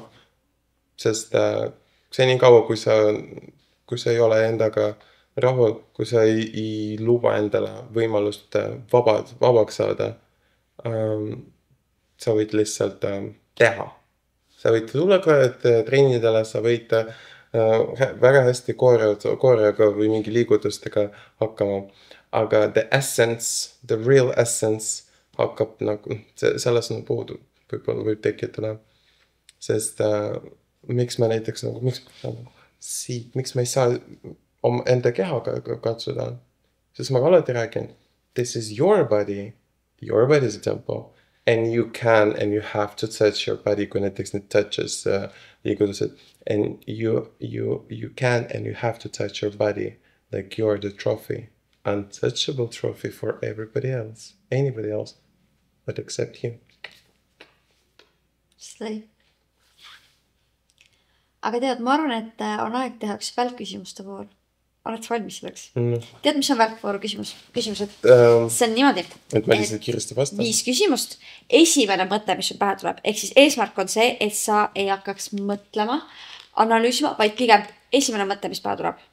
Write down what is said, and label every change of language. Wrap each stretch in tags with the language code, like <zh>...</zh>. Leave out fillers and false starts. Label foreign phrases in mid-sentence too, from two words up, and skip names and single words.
<et>Sest see nii kaua, kui sa ei ole endaga rahul, kui sa ei luba endale võimalust vabaks saada, sa võid lihtsalt teha. Sa võid tulla treenidele, sa võid väga hästi koorega või mingi liigutustega hakkama. Aga</et> <en>the real essence</en> <et>hakkab nagu, selles on puudu, võib tekitada. Sest miks ma näiteks nagu, miks ma ei saa enda kehaga katsuda? Sest ma alati räägin,</et> <en>this is your body is a temple. And you can and you have to touch your body</en> <et>kui näiteks need touches liigutused.</et> <en>And you can and you have to touch your body like you're the trophy. Untouchable trophy for everybody else. Anybody else. But except you. Slay.</en> <et>Aga tead, ma arvan, et on aeg teha üks välkküsimuste voor. Oled valmis selleks? Tead, mis on välkvooru küsimused? See on niimoodi. Et ma lihtsalt kiiresti vastan. 5 küsimust. Esimene mõte, mis sul pähe tuleb. Ehk siis eesmärk on see, et sa ei hakkaks mõtlema, analüüsima, vaid pigem esimene mõte, mis pähe tuleb.</et>